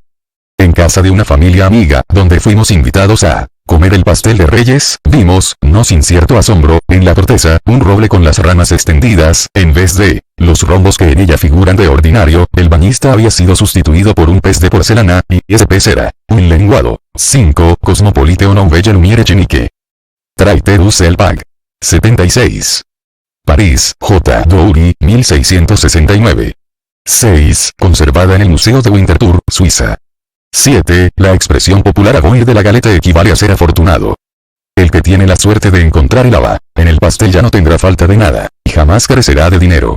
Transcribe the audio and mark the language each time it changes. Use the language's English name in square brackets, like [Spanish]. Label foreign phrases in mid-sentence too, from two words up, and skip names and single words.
[Spanish] En casa de una familia amiga, donde fuimos invitados a comer el pastel de Reyes, vimos, no sin cierto asombro, en la corteza, un roble con las ramas extendidas, en vez de los rombos que en ella figuran de ordinario. El bañista había sido sustituido por un pez de porcelana, y ese pez era un lenguado. 5. Cosmopolite o Nouvelle Lumière Chenique. Traiterus el Pag. 76. París, J. Doury, 1669. 6. Conservada en el Museo de Winterthur, Suiza. 7. La expresión popular [French] avoir de la Galeta [Spanish] equivale a ser afortunado. El que tiene la suerte de encontrar el haba en el pastel ya no tendrá falta de nada, y jamás carecerá de dinero.